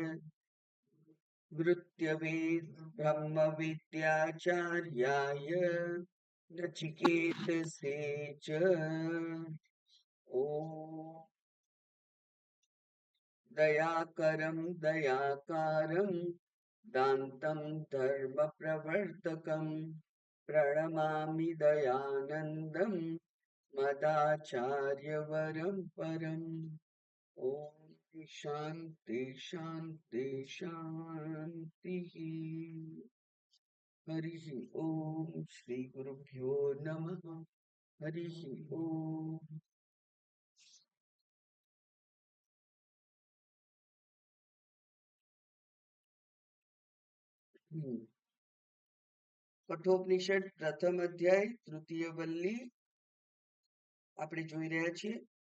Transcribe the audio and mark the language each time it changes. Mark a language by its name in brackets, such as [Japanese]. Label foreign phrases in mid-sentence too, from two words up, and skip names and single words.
[Sanskrit] मृत्यवे ब्रह्मविद्याचार्याय नचिकेतसे च ॐ दयाकरं दयाकारं दान्तं धर्मप्रवर्तकं प्रणमामि दयानन्दं मदाचार्यवरं परम्। ॐ शान्ति शान्ति शान्तिः। हरिः ॐ श्रीगुरुभ्यो नमः। हरिः ॐ। [Gujarati] કઠોપનિષદ પ્રથમ અધ્યાય તૃતીય વલ્લી આપણે જોઈ રહ્યા છીએ.